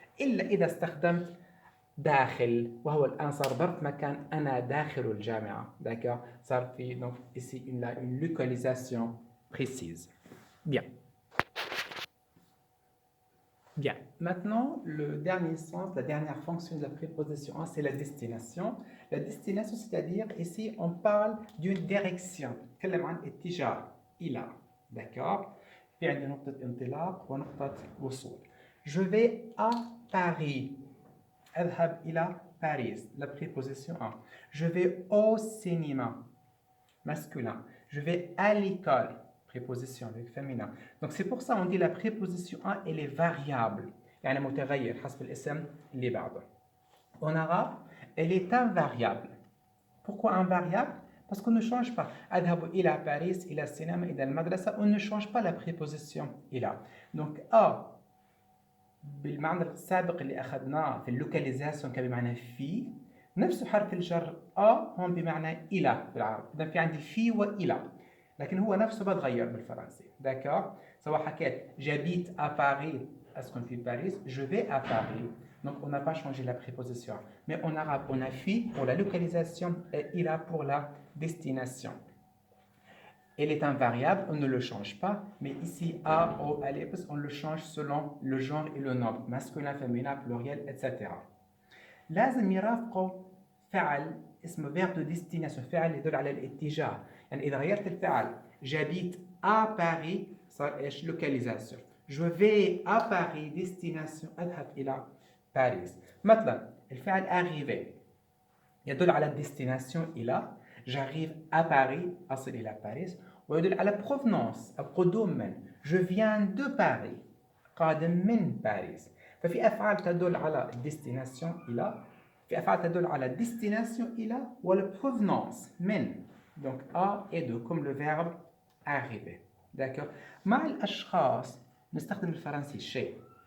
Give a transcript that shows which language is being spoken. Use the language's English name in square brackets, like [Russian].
[Arabic] إلا إذا استخدمت داخل وهو الآن صار ظرف مكان أنا داخل الجامعة. [French] D'accord? [Arabic] صار في [French] donc ici une localisation précise. Bien. Bien. Maintenant, le dernier sens, la dernière fonction de la préposition 1, c'est la destination. La destination, c'est-à-dire ici on parle d'une direction. [Arabic] نتكلم عن اتجاه إلى. D'accord? في عندنا نقطة انطلاق ونقطة وصول. [French] Je vais à Paris. [Arabic] أذهب إلى Paris. [French] La préposition 1. Je vais au cinéma. Masculin. Je vais à l'école. Préposition avec féminin. Donc c'est pour ça on dit la préposition 1 elle est variable. [Arabic] يعني متغير حسب الاسم اللي بعده. [French] En arabe, elle est invariable. Pourquoi invariable? Parce qu'on ne change pas. [Arabic] أذهب إلى باريس إلى السينما إلى المدرسة. [French] On ne change pas la préposition إلى. [Arabic] Donc A بالمعنى السابق اللي أخذناه في اللوكاليزاسيون كان بمعنى في، نفس حرف الجر هون بمعنى إلى بالعربي. إذا في عندي في وإلى، لكن هو نفسه بتغير بالفرنسي. داكور؟ سواء حكيت [French] j'habite à Paris [Arabic] أسكن في باريس، [French] je vais à Paris. Donc on n'a pas changé la préposition. Mais en arabe on a fi pour la localisation et ila pour la destination. Elle est invariable, on ne le change pas, mais ici A, O, ellipse, on le change selon le genre et le nombre, masculin, féminin, pluriel, etc. [Arabic] لازم يرافقه فعل اسمه verbe de destination، فعل يدل على الاتجاه. يعني إذا غيرت الفعل [French] j'habite à Paris [Arabic] صار إيش؟ localisation. [French] Je vais à Paris destination [Arabic] أذهب إلى باريس. مثلا الفعل arriver يدل على destination إلى [French] j'arrive à Paris [Arabic] أصل إلى باريس. ويدل على provenance القدوم من [French] je viens de Paris [Arabic] قادم من باريس. ففي أفعال تدل على destination إلى في أفعال تدل على destination إلى ولا provenance من. [French] Donc A et de comme le verbe arriver. D'accord. [Arabic] مع الأشخاص نستخدم الفرنسي chez.